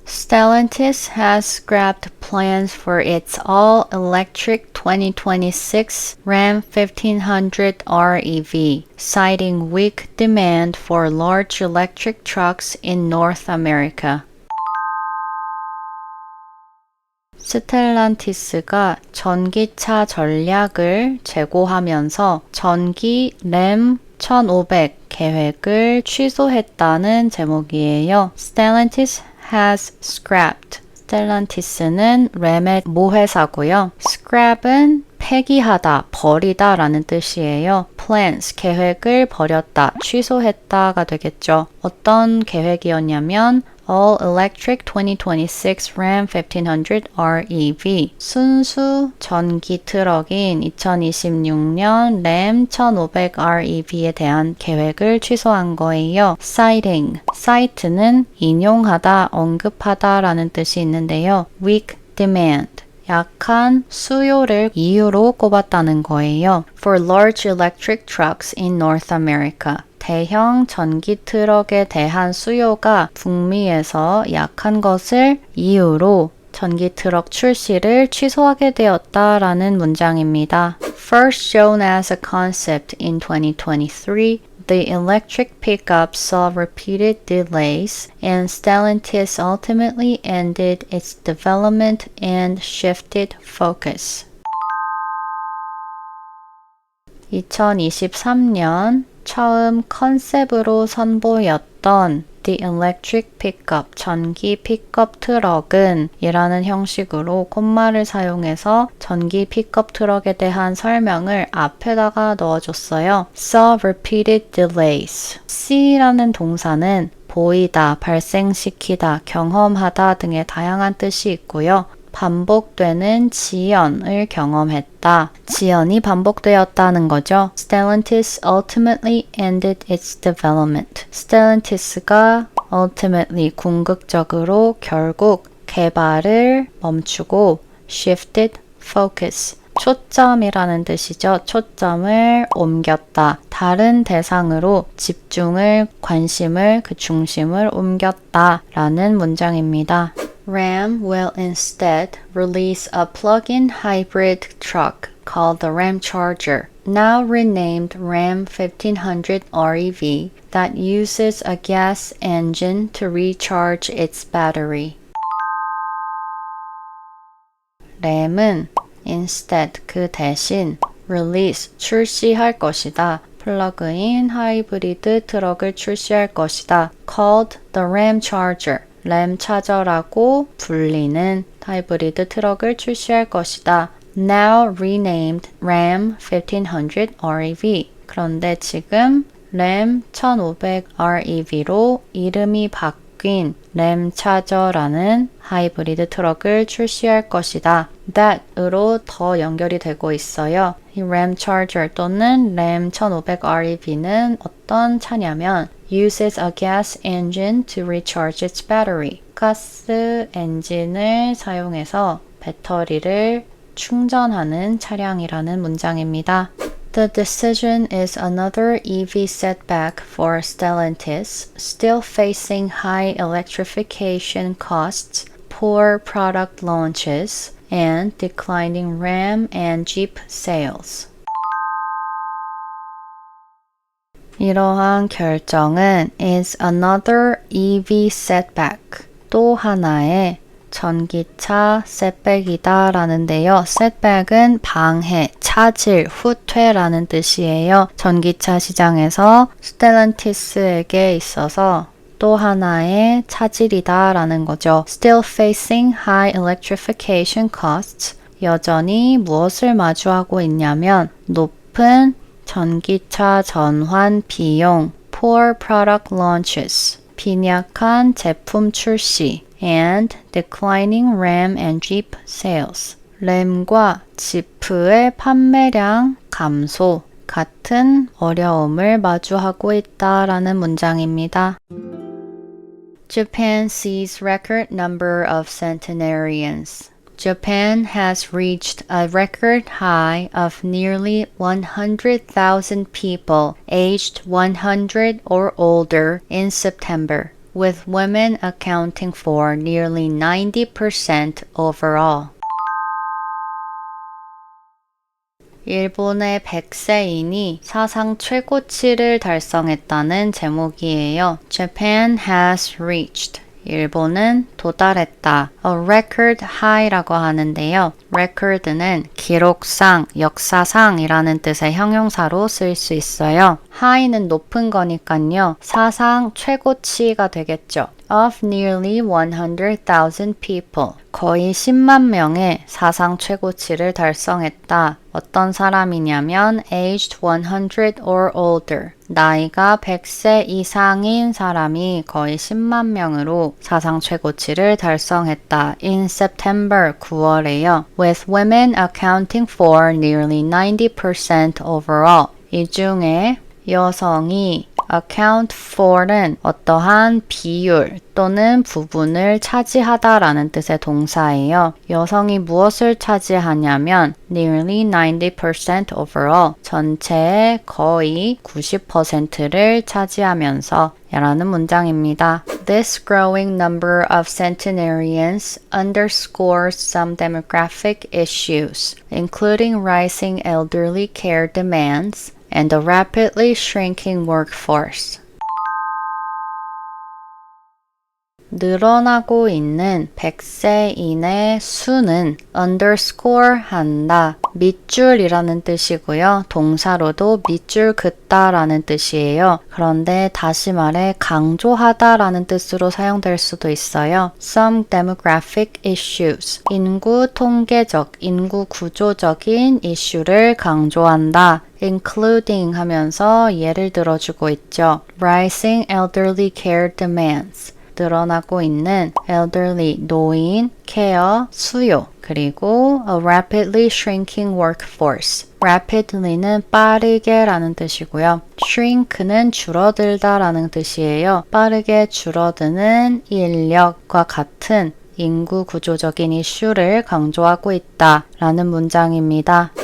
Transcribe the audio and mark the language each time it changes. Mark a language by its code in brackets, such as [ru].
[en] Stellantis has scrapped plans for its all-electric 2026 Ram 1500 REV, citing weak demand for large electric trucks in North America. [ko] 스텔란티스가 전기차 전략을 재고하면서 전기 램 1500 계획을 취소했다는 제목이에요. [en] Stellantis has scrapped. [ko] 스텔란티스는 램의 모회사고요. scrap은 폐기하다, 버리다 라는 뜻이에요. plans, 계획을 버렸다, 취소했다가 되겠죠. 어떤 계획이었냐면 All Electric 2026 Ram 1500 REV 순수 전기 트럭인 2026년 램 1500 REV에 대한 계획을 취소한 거예요. citing, cite는 인용하다, 언급하다 라는 뜻이 있는데요. [en] weak demand [ko] 약한 수요를 이유로 꼽았다는 거예요. [en] For large electric trucks in North America. [ko] 대형 전기 트럭에 대한 수요가 북미에서 약한 것을 이유로 전기 트럭 출시를 취소하게 되었다라는 문장입니다. [en] First shown as a concept in 2023, the electric pickup saw repeated delays, and Stellantis ultimately ended its development and shifted focus. [ko] 2023년 처음 컨셉으로 선보였던 [en] The Electric Pickup, [ko] 전기 픽업 트럭은 이라는 형식으로 콤마를 사용해서 전기 픽업 트럭에 대한 설명을 앞에다가 넣어줬어요. [en] Saw repeated delays. [ko] See라는 동사는 보이다, 발생시키다, 경험하다 등의 다양한 뜻이 있고요. 반복되는 지연을 경험했다. 지연이 반복되었다는 거죠. [en] Stellantis ultimately ended its development. [ko] Stellantis가 ultimately 궁극적으로 결국 개발을 멈추고 [en] shifted focus. [ko] 초점이라는 뜻이죠. 초점을 옮겼다. 다른 대상으로 집중을, 관심을, 그 중심을 옮겼다 라는 문장입니다. [en] Ram will instead release a plug-in hybrid truck called the Ramcharger, now renamed Ram 1500 REV, that uses a gas engine to recharge its battery. [ko] 램은 instead 그 대신 release 출시할 것이다. 플러그인 하이브리드 트럭을 출시할 것이다. [en] called the Ramcharger. [ko] 램 차저라고 불리는 하이브리드 트럭을 출시할 것이다. [en] Now renamed Ram 1500 REV. [ko] 그런데 지금 램 1500 REV로 이름이 바뀐 램 차저라는 하이브리드 트럭을 출시할 것이다. that으로 더 연결이 되고 있어요. 이 램 차저 또는 램 1500 REV는 어떤 차냐면 [en] uses a gas engine to recharge its battery. [ko] 가스 엔진을 사용해서 배터리를 충전하는 차량이라는 문장입니다. [en] The decision is another EV setback for Stellantis, still facing high electrification costs, poor product launches, and declining Ram and Jeep sales. [ko] 이러한 결정은 [en] is another EV setback, [ko] 또 하나의 전기차 setback이다 라는데요. setback은 방해, 차질, 후퇴라는 뜻이에요. 전기차 시장에서 스텔란티스에게 있어서 또 하나의 차질이다 라는 거죠. [en] Still facing high electrification costs. [ko] 여전히 무엇을 마주하고 있냐면 높은 전기차 전환 비용, [en] poor product launches, [ko] 빈약한 제품 출시, [en] and declining Ram and Jeep sales. [ko] 램과 지프의 판매량 감소 같은 어려움을 마주하고 있다라는 문장입니다. [en] Japan sees record number of centenarians. Japan has reached a record high of nearly 100,000 people aged 100 or older in September, with women accounting for nearly 90% overall. [ko] 일본의 100세인이 사상 최고치를 달성했다는 제목이에요. [en] Japan has reached. [ko] 일본은 도달했다. A record high라고 하는데요. record는 기록상, 역사상이라는 뜻의 형용사로 쓸 수 있어요. high는 높은 거니까요. 사상 최고치가 되겠죠. [en] Of nearly 100,000 people. [ko] 거의 10만 명의 사상 최고치를 달성했다. 어떤 사람이냐면 [en] aged 100 or older. [ko] 나이가 100세 이상인 사람이 거의 10만 명으로 사상 최고치를 달성했다. [en] In September, [ko] 9월에요. [en] With women accounting for nearly 90% overall. [ko] 이 중에 여성이 account for는 어떠한 비율 또는 부분을 차지하다라는 뜻의 동사예요. 여성이 무엇을 차지하냐면 [en] nearly 90% overall, [ko] 전체의 거의 90%를 차지하면서 라는 문장입니다. [en] This growing number of centenarians underscores some demographic issues, including rising elderly care demands and a rapidly shrinking workforce. [ko] 늘어나고 있는 100세인의 수는 underscore 한다. 밑줄이라는 뜻이고요. 동사로도 밑줄 긋다라는 뜻이에요. 그런데 다시 말해 강조하다라는 뜻으로 사용될 수도 있어요. [en] Some demographic issues. [ko] 인구 통계적, 인구 구조적인 이슈를 강조한다. including 하면서 예를 들어주고 있죠. [en] Rising elderly care demands. [ko] 늘어나고 있는 [en] elderly, 노인, care, 수요, [ko] 그리고 [en] a rapidly shrinking workforce. [ko] rapidly는 빠르게 라는 뜻이고요. shrink는 줄어들다 라는 뜻이에요. 빠르게 줄어드는 인력과 같은 인구 구조적인 이슈를 강조하고 있다 라는 문장입니다.